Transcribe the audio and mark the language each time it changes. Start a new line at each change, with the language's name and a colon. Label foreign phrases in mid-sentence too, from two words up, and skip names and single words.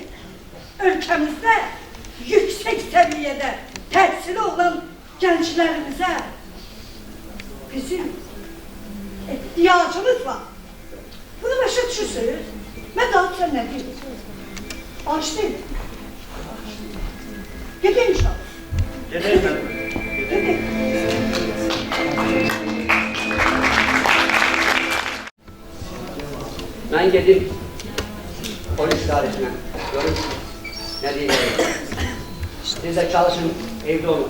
Azerbaijani: Ölkəmizdə yüksək səviyyədə təhsili olan gənclərimizə bizim ihtiyacımız var. Bunu başa düşürsünüz. Mən daha sən nə deyim? Bağışlayın. Gedin inşallah.
Turkish: Gedeyim ben.
Azerbaijani: Gedin.
Turkish: Ben gedim polis idaresine. Görün ne diyeyim. Siz de çalışın, evde olun.